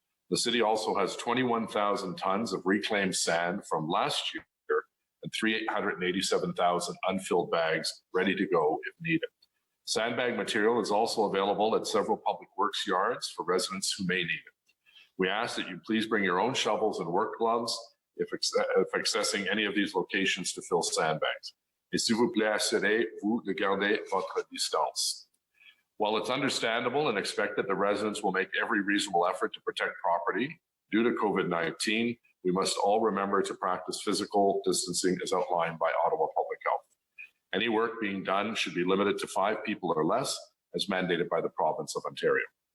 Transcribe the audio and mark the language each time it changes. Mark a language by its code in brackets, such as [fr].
[en] The city also has 21,000 tons of reclaimed sand from last year and 387,000 unfilled bags ready to go if needed. Sandbag material is also available at several public works yards for residents who may need it. We ask that you please bring your own shovels and work gloves if accessing any of these locations to fill sandbags. [fr] Et s'il vous plaît, assurez-vous de garder votre distance. [en] While it's understandable and expected that residents will make every reasonable effort to protect property due to COVID-19, we must all remember to practice physical distancing as outlined by Ottawa Public Health. Any work being done should be limited to 5 people or less, as mandated by the province of Ontario.